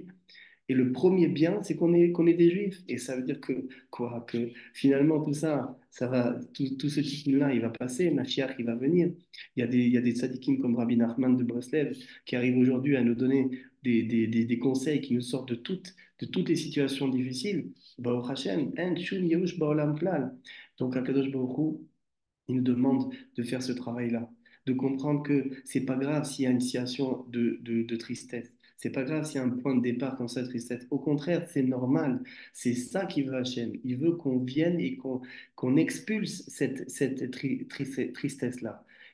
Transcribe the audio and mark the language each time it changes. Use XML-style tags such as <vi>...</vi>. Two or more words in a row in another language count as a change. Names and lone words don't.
<fr>Et le premier bien, c'est qu'on est des juifs. Et ça veut dire que, quoi, que finalement, tout ce cycle-là, il va passer, Mashiach, il va venir. Il y a des tzadikim comme Rabbi Nachman de Breslev qui arrivent aujourd'hui à nous donner des conseils qui nous sortent de toutes les situations difficiles.</fr> <he>ברוך השם אין שום ייאוש בעולם כלל.</he> <fr>Donc,</fr> <he>הקדוש ברוך הוא,</he> <fr>il nous demande de faire ce travail-là, de comprendre que c'est pas grave s'il y a une situation de tristesse. C'est pas grave s'il y a un point de départ comme ça de tristesse. Au contraire, c'est normal. C'est ça qui veut Hachem. Il veut qu'on vienne et qu'on expulse cette tristesse-là.</fr>